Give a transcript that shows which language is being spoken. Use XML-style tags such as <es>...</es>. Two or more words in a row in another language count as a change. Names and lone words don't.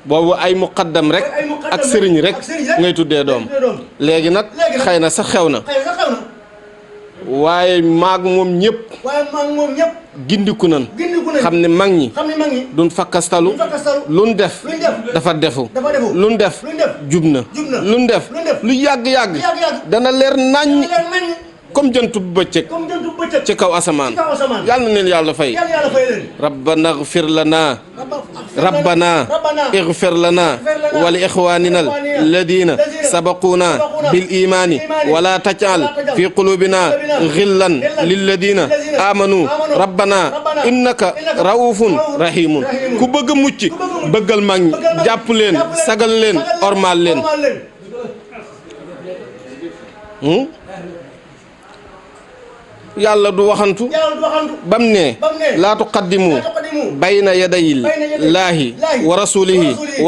<wo>boobu ay muqaddam rek ak sëriñ rek ngay tuddee doom léegi nag xëy na sax xew na waaye maag moom ñëpp gindiku nan xam ne mag ñi duñ fakkastalu luñ def dafa defu luñ def jub na luñ def lu yàgg-yàgg dana leer naññ comme jëntu bëccëg ci kaw asamaan yàlla na leen yàlla fay</wo> <ar>ربنا اغفر لنا ربنا اغفر لنا ولإخواننا الذين سبقونا بالإيمان ولا تجعل في قلوبنا غلا للذين آمنوا ربنا إنك رءوف رحيم</ar> <wo>ku bëgg mucc bëggal mag ñi jàpp leen sagal leen ormal leen yàlla du waxantu bam ne</wo> <ar>لا تقدموا بين يدي الله ورسوله</ar>